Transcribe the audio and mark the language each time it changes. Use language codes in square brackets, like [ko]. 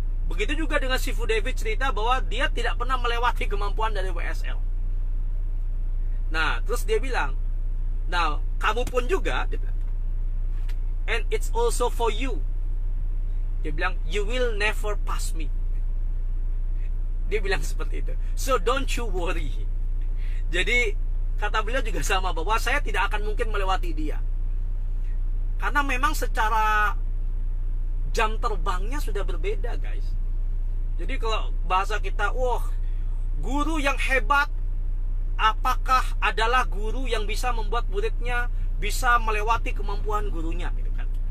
[id] Begitu juga dengan Sifu David cerita bahwa dia tidak pernah melewati kemampuan dari WSL. Nah, terus dia bilang, nah, kamu pun juga, dia bilang, [en] and it's also for you. [id] Dia bilang, [en] you will never pass me. [id] Dia bilang seperti itu. [en] So don't you worry. [id] Jadi kata beliau juga sama, bahwa saya tidak akan mungkin melewati dia. Karena memang secara jam terbangnya sudah berbeda guys. Jadi kalau bahasa kita, wah, guru yang hebat apakah adalah guru yang bisa membuat muridnya bisa melewati kemampuan gurunya gitu kan.